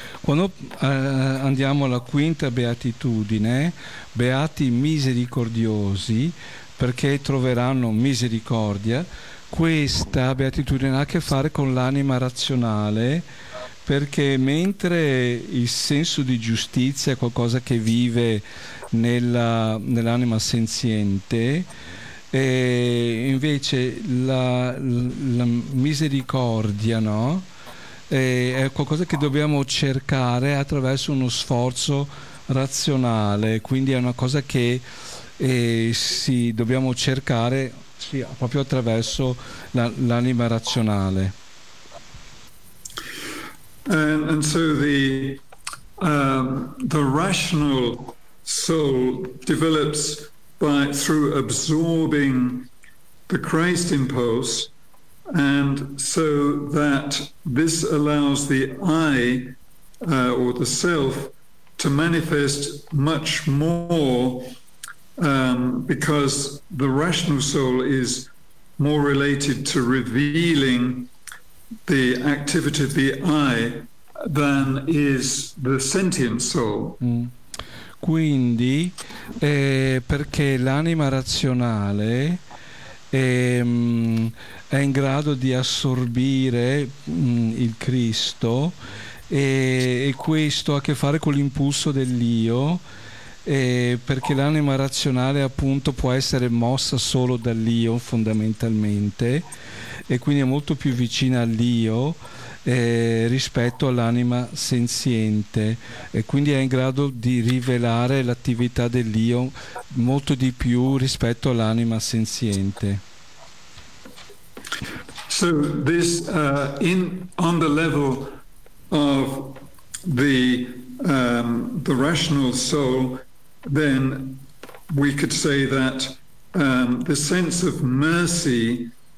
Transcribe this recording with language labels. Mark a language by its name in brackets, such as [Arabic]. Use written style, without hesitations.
[Italian] Quando andiamo alla quinta beatitudine, beati misericordiosi, perché troveranno misericordia, questa beatitudine ha a che fare con l'anima razionale, perché mentre il senso di giustizia è qualcosa che vive nell'anima senziente, e invece la misericordia, no? È qualcosa che dobbiamo cercare attraverso uno sforzo razionale, quindi è una cosa che sì, dobbiamo cercare, sì, proprio attraverso l'anima razionale. [English] And so the rational soul develops by through absorbing the Christ impulse, and so that this allows the I or the self to manifest much more, because the rational soul is more related to revealing the activity of the I than is the sentient soul. [Italian] Quindi, perché l'anima razionale è in grado di assorbire il Cristo, e questo ha a che fare con l'impulso dell'io, perché l'anima razionale appunto può essere mossa solo dall'io fondamentalmente, e quindi è molto più vicina all'io rispetto all'anima senziente, e quindi è in grado di rivelare l'attività dell'io molto di più rispetto all'anima senziente. [English] So this in on the level of the rational soul, then we could say that the sense of mercy